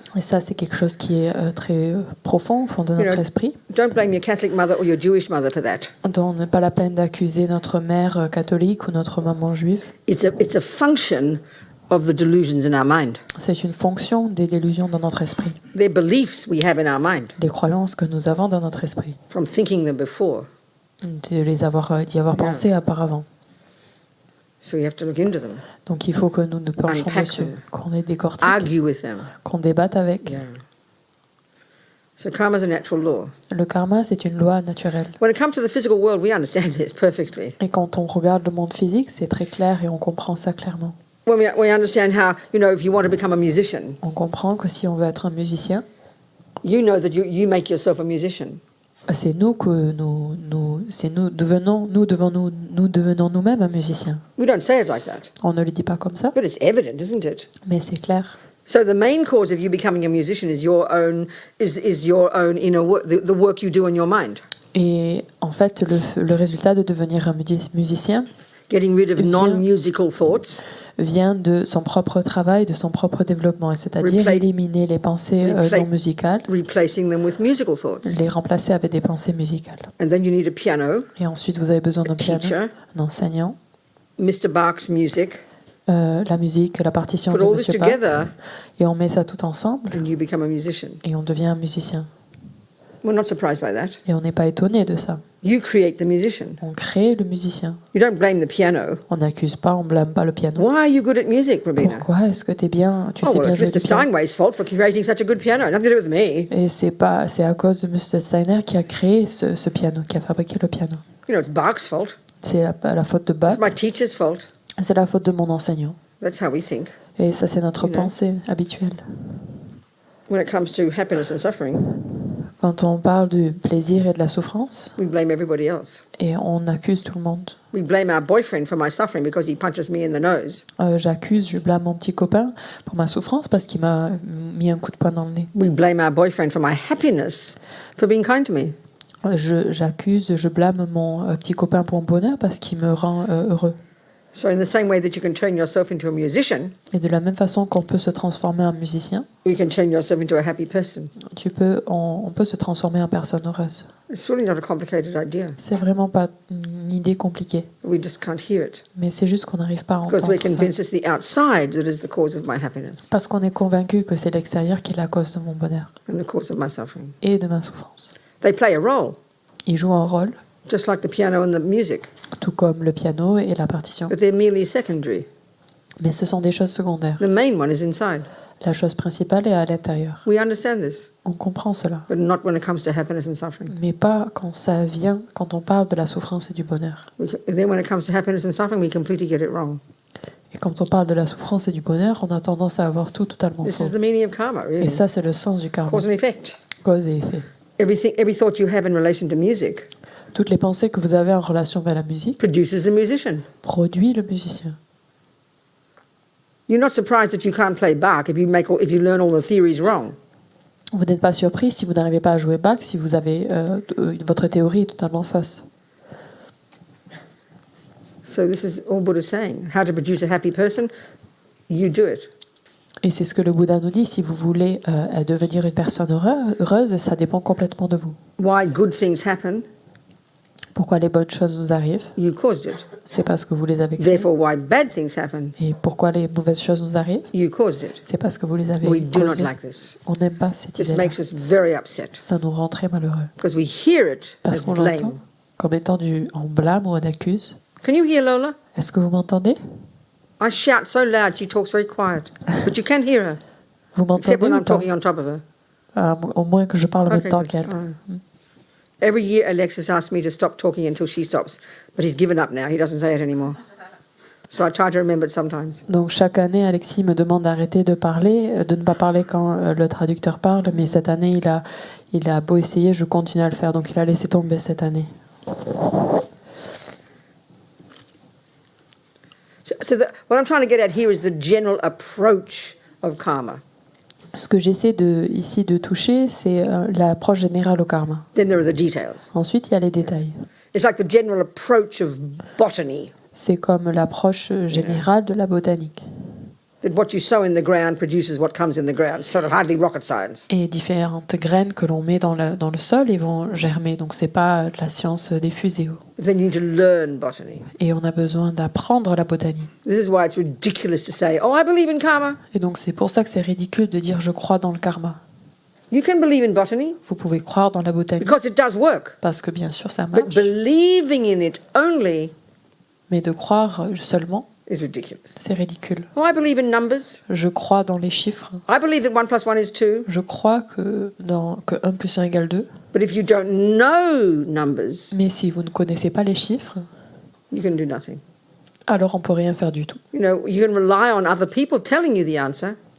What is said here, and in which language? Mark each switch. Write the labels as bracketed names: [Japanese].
[French] Et ça, c'est quelque chose qui est très profond au fond de notre esprit, [English] Don't blame your Catholic mother or your Jewish mother for that. [French] dont n'est pas la peine d'accuser notre mère catholique ou notre maman juive. [English] It's a function of the delusions in our mind. [French] C'est une fonction des délusions dans notre esprit, [English] They're beliefs we have in our mind [French] les croyances que nous avons dans notre esprit, [English] from thinking them before. [French] d'y avoir pensé auparavant. [English] So you have to look into them, [French] Donc il faut que nous nous penchions [English] Unpack [French] dessus, [English] them. [French] qu'on les décortique, [English] argue with them. [French] qu'on débatte avec. [English] Yeah. So karma is a natural law. [French] Le karma, c'est une loi naturelle. [English] When it comes to the physical world, we understand this perfectly. [French] Et quand on regarde le monde physique, c'est très clair et on comprend ça clairement. [English] When we understand how, you know, if you want to become a musician, [French] On comprend que si on veut être un musicien, [English] you know that you make yourself a musician. [French] c'est nous que nous devenons nous-mêmes un musicien. [English] We don't say it like that, [French] On ne le dit pas comme ça, [English] but it's evident, isn't it? [French] mais c'est clair. [English] So the main cause of you becoming a musician is your own inner work, the work you do in your mind. [French] Et en fait, le résultat de devenir un musicien [English] Getting rid of non-musical thoughts, [French] vient de son propre travail, de son propre développement, c'est-à-dire éliminer les pensées non musicales, [English] replacing them with musical thoughts. [French] les remplacer avec des pensées musicales. [English] And then you need a piano, [French] Et ensuite, vous avez besoin d'un piano, [English] teacher, [French] un enseignant, [English] Mr. Bach's music. [French] la musique, la partition [English] Put [French] de [English] all this [French] M. Bach, [English] together [French] et on met ça tout ensemble, [English] and you become a musician. [French] et on devient un musicien. [English] We're not surprised by that. [French] Et on n'est pas étonné de ça. [English] You create the musician. [French] On crée le musicien. [English] You don't blame the piano. [French] On n'accuse pas, on blâme pas le piano. [English] Why are you good at music, Robina? [French] Pourquoi est-ce que tu sais [English] Oh, [French] bien [English] well, [French] jouer [English] it's [French] du [English] Mr. [French] piano? [English] Steinway's fault for creating such a good piano. Nothing to do with me. [French] Et c'est à cause de M. Steiner qui a créé ce piano, qui a fabriqué le piano. [English] You know, it's Bach's fault. [French] C'est la faute de Bach, [English] It's my teacher's fault. [French] c'est la faute de mon enseignant. [English] That's how we think. [French] Et ça, c'est notre [English] You know. [French] pensée habituelle. [English] When it comes to happiness and suffering, [French] Quand on parle du plaisir et de la souffrance, [English] we blame everybody else. [French] et on accuse tout le monde. [English] We blame our boyfriend for my suffering because he punches me in the nose. [French] Je blâme mon petit copain pour ma souffrance parce qu'il m'a mis un coup de poing dans le nez. [English] We blame our boyfriend for my happiness for being kind to me. [French] Je blâme mon petit copain pour mon bonheur parce qu'il me rend heureux. [English] So in the same way that you can turn yourself into a musician, [French] Et de la même façon qu'on peut se transformer en musicien, [English] you can turn yourself into a happy person. [French] on peut se transformer en personne heureuse. [English] It's really not a complicated idea. [French] C'est vraiment pas une idée compliquée, [English] We just can't hear it [French] mais c'est juste qu'on n'arrive pas à [English] because [French] entendre [English] we're [French] ça. [English] convinced it's the outside that is the cause of my happiness [French] Parce qu'on est convaincu que c'est l'extérieur qui est la cause de mon bonheur [English] and the cause of my suffering. [French] et de ma souffrance. [English] They play a role, [French] Il joue un rôle, [English] just like the piano and the music, [French] tout comme le piano et la partition. [English] but they're merely secondary. [French] Mais ce sont des choses secondaires. [English] The main one is inside. [French] La chose principale est à l'intérieur. [English] We understand this, [French] On comprend cela. [English] but not when it comes to happiness and suffering. [French] Mais pas quand on parle de la souffrance et du bonheur. [English] Then when it comes to happiness and suffering, we completely get it wrong. [French] Et quand on parle de la souffrance et du bonheur, on a tendance à avoir tout totalement [English] This [French] faux. [English] is the meaning of karma, [French] Et [English] really. [French] ça, c'est le sens du karma. [English] Cause and effect. [French] Cause et effet. [English] Every thought you have in relation to music [French] Toutes les pensées que vous avez en relation avec la musique [English] produces the musician. [French] produit le musicien. [English] You're not surprised that you can't play Bach if you learn all the theories wrong. [French] Vous n'êtes pas surpris si vous n'arrivez pas à jouer Bach, si vous avez votre théorie est totalement fausse. [English] So this is all Buddha's saying. How to produce a happy person? You do it. [French] Et c'est ce que le Bouddha nous dit, si vous voulez devenir une personne heureuse, ça dépend complètement de vous. [English] Why good things happen? [French] Pourquoi les bonnes choses nous arrivent? [English] You caused it. [French] C'est parce que vous les avez créées. [English] Therefore, why bad things happen? [French] Et pourquoi les mauvaises choses nous arrivent? [English] You caused it. [French] C'est parce que vous les avez [English] We do not [French] causées. [English] like this. [French] On n'aime pas cette [English] This [French] idée-là. [English] makes us very upset [French] Ça nous rend très malheureux. [English] because we hear it [French] Parce [English] as [French] qu'on l'entend [English] blame. [French] comme étant en blâme ou en accuse. [English] Can you hear Lola? [French] Est-ce que vous m'entendez? [English] I shout so loud she talks very quiet, but you can hear her, [French] Vous m'entendez [English] except when [French] ou [English] I'm [French] pas? [English] talking on top of her. [French] Au moins que je parle en même [English] Okay, [French] temps [English] good. [French] qu'elle. [English] All right. Every year, Alexis asks me to stop talking until she stops, but he's given up now. He doesn't say it anymore. So I try to remember it sometimes. [French] Donc chaque année, Alexis me demande d'arrêter de parler, de ne pas parler quand le traducteur parle, mais cette année, il a beau essayer, je continue à le faire, donc il a laissé tomber cette année. [English] So what I'm trying to get at here is the general approach of karma. [French] Ce que j'essaie ici de toucher, c'est l'approche générale au karma. [English] Then there are the details. [French] Ensuite, il y a les détails. [English] It's like the general approach of botany, [French] C'est comme l'approche générale de la botanique. [English] that what you sow in the ground produces what comes in the ground. Sort of hardly rocket science. [French] Et différentes graines que l'on met dans le sol, ils vont germer. Donc c'est pas de la science diffusée. [English] Then you need to learn botany. [French] Et on a besoin d'apprendre la botanie. [English] This is why it's ridiculous to say, "Oh, I believe in karma." [French] Et donc c'est pour ça que c'est ridicule de dire je crois dans le karma. [English] You can believe in botany [French] Vous pouvez croire dans la botanie [English] because it does work. [French] parce que bien sûr ça [English] But [French] marche. [English] believing in it only [French] Mais de croire seulement, [English] is ridiculous. [French] c'est ridicule. [English] Oh, I believe in numbers. [French] Je crois dans les chiffres. [English] I believe that 1 + 1 is 2. [French] Je crois que 1 + 1 = 2. [English] But if you don't know numbers, [French] Mais si vous ne connaissez pas les chiffres, [English] you can do nothing. [French] alors on peut rien faire du tout. [English] You know, you can rely on other people telling you the answer.